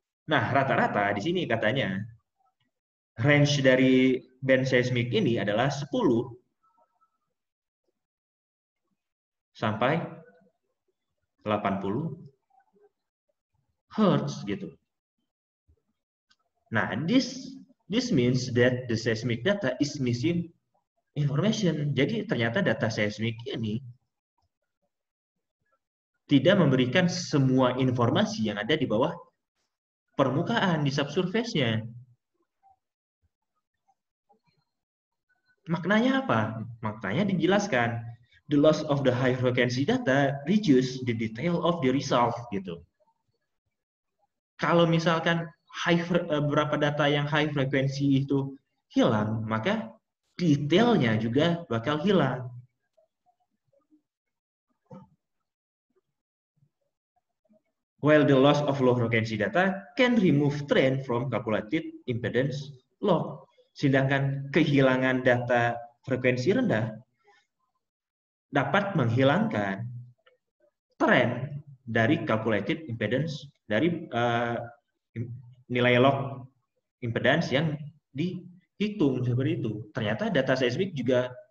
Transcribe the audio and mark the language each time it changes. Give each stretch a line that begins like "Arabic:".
Indonesian: Nah, rata-rata di sini katanya range dari band seismik ini adalah 10 sampai 80 Hertz gitu.
English: Nah, this means that the seismic data is missing information.
Indonesian: Jadi ternyata data seismik ini tidak memberikan semua informasi yang ada di bawah permukaan, di subsurface-nya. Maknanya apa? Maknanya dijelaskan.
English: The loss of the high frequency data reduce the detail of the result gitu.
Indonesian: Kalau misalkan beberapa data yang high frekuensi itu hilang, maka detailnya juga bakal hilang.
English: While the loss of low frequency data can remove trend from calculated impedance log.
Indonesian: Sedangkan kehilangan data frekuensi rendah dapat menghilangkan tren dari calculated impedance, dari nilai log impedance yang dihitung seperti itu. Ternyata data seismik juga